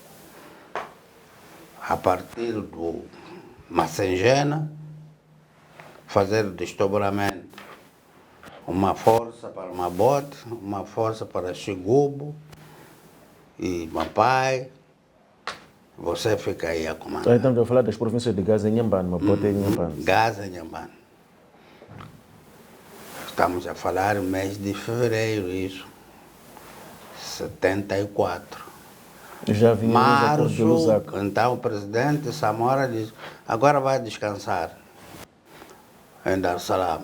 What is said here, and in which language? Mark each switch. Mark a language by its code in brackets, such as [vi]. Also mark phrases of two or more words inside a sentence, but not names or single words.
[pt] A partir do Macengena, fazer o desdobramento. Uma força para Mabote, uma força para Xigubo e Mapai. Você fica aí a comandar. Aí estamos a falar das províncias de Gaza e Inhambane, Mapote e Inhambane. Gaza e Inhambane. Estamos a falar no mês de fevereiro, isso. 74. Já vinha Março, de Lusaka. então o presidente Samora disse, agora vai descansar em Dar es Salaam.